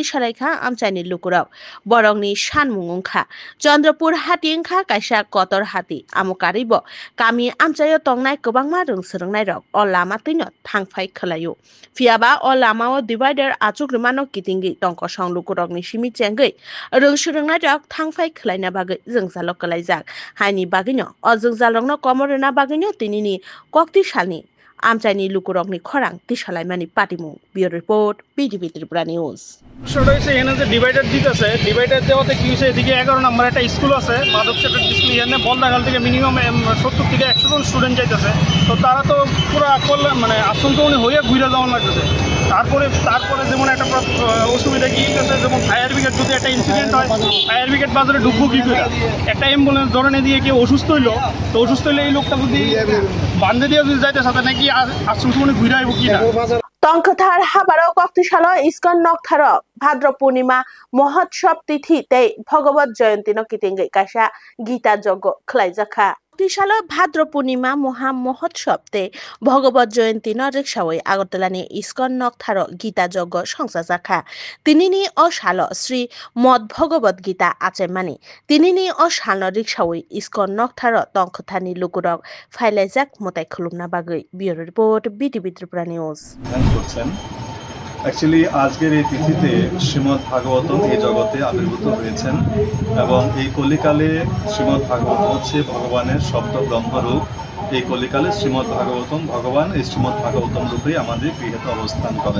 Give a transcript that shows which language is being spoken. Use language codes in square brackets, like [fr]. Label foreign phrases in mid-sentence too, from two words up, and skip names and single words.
[trp] salaikha amchaini lukurok borongni sanmungungkha Chandrapur hatingkha kaisa kotor hati amukaribo kami amchayo tongnai kwbangma rungsrungnai rok o lama tino thangphai khalayo fiaba o lamao divider achugrimano kitingai tongkosong lukurok ni shimi chengai rungsrungnai rok thangphai khlaina bagai jungjalok kalaijak haini bagino Jalongno komorena bagino tinini kokti salni amchaini lukurokni khorang tisalaimani patimu [en] Bureau Report BTV Tripura News [bn] সেটা হচ্ছে এখানে যে ডিভাইডার দিতেছে ডিভাইডার দেওয়াতে কি হয়েছে এদিকে 11 নম্বর একটা স্কুল আছে মাধব চ্যাটার্জি স্কুল এখানে বলদাখাল থেকে মিনিমাম 70 থেকে 100 জন স্টুডেন্ট যাইতেছে তো তারা তো পুরো মানে আশঙ্কাজনক হয়ে ঘুরে যাওয়ার লাগতেছে তারপরে যেমন একটা অসুবিধা কি হচ্ছে যেমন [en] fire brigade [bn] যদি একটা ইনসিডেন্ট হয় [en] fire brigade [bn] বাজারে ঢুকবো কি করে একটা অ্যাম্বুলেন্স ধরে দিয়ে কেউ অসুস্থ হইলো তো অসুস্থ হইলে এই লোকটা যদি বান্ধে দিয়ে যদি যাইতে সাথে নাকি আশঙ্কাজনক ঘুরে আইব কি না [trp] Tongkathar habaro koktisalo iskon noktharo Bhadra Purnima Mohotshob tithi tei Bhagavad Jayanti no kitingai kaisa Gita Joggo khlaijaka Tisalo Bhadra Purnima Moha Mohotshob te Bhagavad Jayanti no rikshaoi Agartalani iskon noktharo Gita Joggo songsajaka tinini oshalo Sri Mod Bhagavad Gita achemani tinini oshalo rikshaoi iskon noktharo tongkathani lukurok phailajak motai khulumna bagai [en] Bureau Report BTV Tripura News [bn] অ্যাকচুয়ালি আজকের এই তিথিতে শ্রীমদ্ ভাগবতম এই জগতে আবির্ভূত হয়েছেন এবং এই কলিকালে শ্রীমদ্ ভাগবত হচ্ছে ভগবানের শব্দ ব্রহ্মরূপ এই কলিকালে শ্রীমদ্ ভাগবতম ভগবান এই শ্রীমদ্ ভাগবতম রূপে আমাদের গৃহেতে অবস্থান করেন।